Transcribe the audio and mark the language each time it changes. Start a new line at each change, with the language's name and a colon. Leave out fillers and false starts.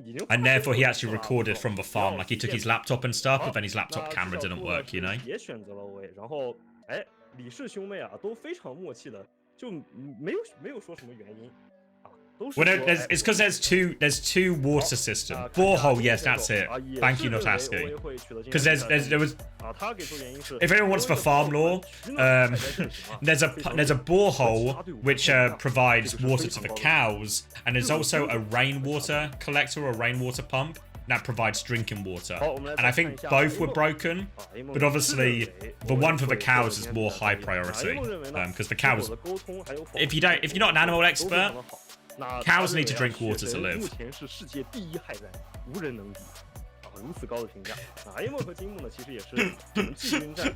English: And therefore he actually recorded from the farm, like he took his laptop and stuff, but then his laptop camera didn't work, you know?
Chinese: 然后哎，李氏兄妹啊都非常默契的，就没有说什么原因。
English: Well, no, it's because there's two water systems. Borehole, yes, that's it. Thank you, not asking. Because there was. If anyone wants the farm lore, there's a borehole which provides water to the cows, and there's also a rainwater collector or rainwater pump that provides drinking water. And I think both were broken, but obviously the one for the cows is more high priority because the cows. If you're not an animal expert. Cows need to drink water to live.
Chinese: 如此高的评价。 A 梦和金木呢，其实也是我们季军战。